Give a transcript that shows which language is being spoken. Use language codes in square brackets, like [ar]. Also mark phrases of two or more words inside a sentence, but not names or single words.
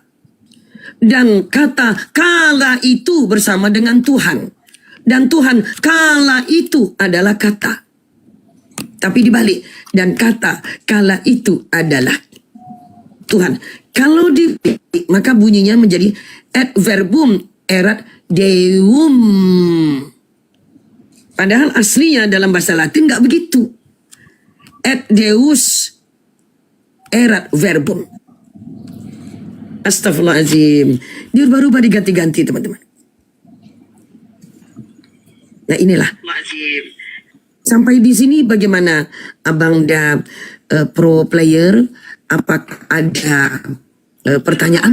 [id] Dan kata kala itu bersama dengan Tuhan. Dan Tuhan kala itu adalah kata. Tapi dibalik. Dan kata kala itu adalah Tuhan. Kalau dibalik, maka bunyinya menjadi [la] et verbum erat deum. [id] Padahal aslinya dalam bahasa Latin nggak begitu. [la] Et Deus erat verbum. [id] Astagfirullahaladzim. Dirubah-rubah diganti-ganti teman-teman. Nah inilah. Sampai di sini bagaimana Abang Da pro player? Apakah ada pertanyaan?